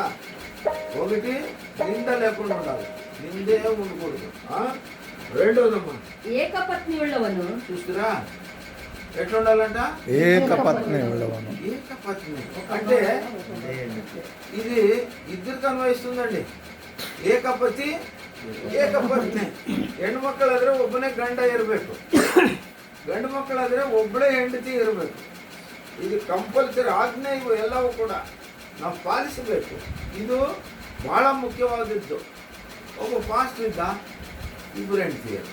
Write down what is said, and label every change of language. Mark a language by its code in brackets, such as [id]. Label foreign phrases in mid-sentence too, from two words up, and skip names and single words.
[te] ఒకటి నింద లేకుండా ఉండాలి, నిందే ఉండకూడదు. రెండోదమ్మా ఏకపత్ని ఉన్నవను. చూస్తురా ఎట్లా ఉండాలంట? ఏకపత్ని ఉండవను. ఏకపత్ని అంటే ఇది ఇద్దరికి అన్వయిస్తుందండి. [kn] ಏಕಪತಿ ಏಕಪತ್ನಿ. ಹೆಣ್ಣು ಮಕ್ಕಳಾದ್ರೆ ಒಬ್ಬನೇ ಗಂಡ ಇರಬೇಕು, ಗಂಡು ಮಕ್ಕಳಾದ್ರೆ ಒಬ್ಬಳೇ ಹೆಂಡತಿ ಇರಬೇಕು. ಇದು ಕಂಪಲ್ಸರಿ ಆಜ್ಞೆ. ಇವು ಎಲ್ಲವೂ ಕೂಡ ನಾವು ಪಾಲಿಸಬೇಕು. ಇದು ಬಹಳ ಮುಖ್ಯವಾದದ್ದು. ಒಬ್ಬ ಪಾಸ್ಟರ್ ಇದ್ದ, ಇಬ್ಬರು ಹೆಂಡತಿಯರು.